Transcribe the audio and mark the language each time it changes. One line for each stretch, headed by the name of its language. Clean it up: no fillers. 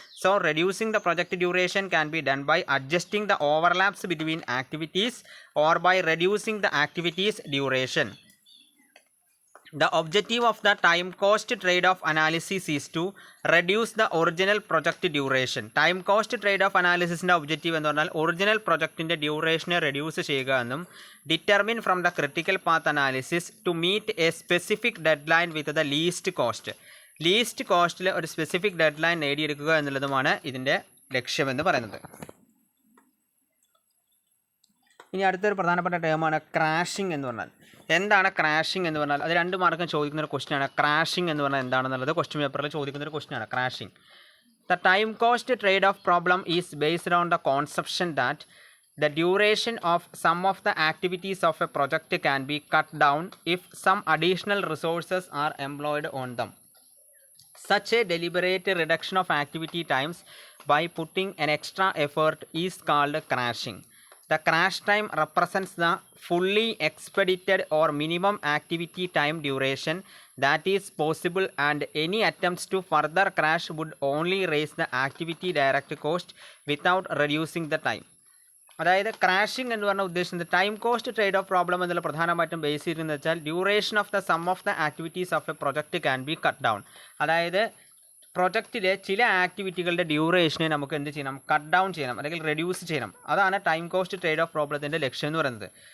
English: So reducing the project duration can be done by adjusting the overlaps between activities or by reducing the activities duration. The objective of the time cost trade-off analysis is to reduce the original project duration. Time cost trade-off
Malayalam: analysisന്റെ objective എന്ന് പറഞ്ഞാൽ original പ്രൊജക്റ്റിൻ്റെ ഡ്യൂറേഷനെ reduce ചെയ്യുക എന്നും
English: Determine from the critical path analysis to meet a specific deadline with the least cost.
Malayalam: Least കോസ്റ്റിൽ ഒരു specific dead line നേടിയെടുക്കുക എന്നുള്ളതുമാണ് ഇതിൻ്റെ ലക്ഷ്യമെന്ന് പറയുന്നത്. ഇനി അടുത്തൊരു പ്രധാനപ്പെട്ട ടേമാണ് ക്രാഷിംഗ് എന്ന് പറഞ്ഞാൽ. എന്താണ് ക്രാഷിംഗ് എന്ന് പറഞ്ഞാൽ? അത് 2 മാർക്കും ചോദിക്കുന്ന ഒരു ക്വസ്റ്റ്യനാണ്. ക്രാഷിംഗ് എന്ന് പറഞ്ഞാൽ എന്താണെന്നുള്ളത് ക്വസ്റ്റ്യൻ പേപ്പറിൽ ചോദിക്കുന്ന ഒരു ക്വസ്റ്റ്യനാണ് crashing.
English: The time cost trade off problem is based on the conception that the duration of some of the activities of a project can be cut down if some additional resources are employed on them. Such a deliberate reduction of activity times by putting an extra effort is called crashing. The crash time represents the fully expedited or minimum activity time duration that is possible, and any attempts to further crash would only raise the activity direct cost without reducing the time.
Malayalam: അതായത് crashing എന്ന് പറഞ്ഞ ഉദ്ദേശിക്കുന്നത് time cost trade off problem എന്നുള്ള പ്രധാനമായിട്ടും base ചെയ്തിരുന്നത് വെച്ചാൽ
English: Duration of the some of the activities of a project can be cut down.
Malayalam: അതായത് പ്രൊജക്റ്റിലെ ചില ആക്ടിവിറ്റികളുടെ ഡ്യൂറേഷനെ നമുക്ക് എന്ത് ചെയ്യണം? കട്ട് ഡൗൺ ചെയ്യണം അല്ലെങ്കിൽ റെഡ്യൂസ് ചെയ്യണം. അതാണ് ടൈം കോസ്റ്റ് ട്രേഡ് ഓഫ് പ്രോബ്ലത്തിൻ്റെ ലക്ഷ്യം എന്ന് പറയുന്നത്.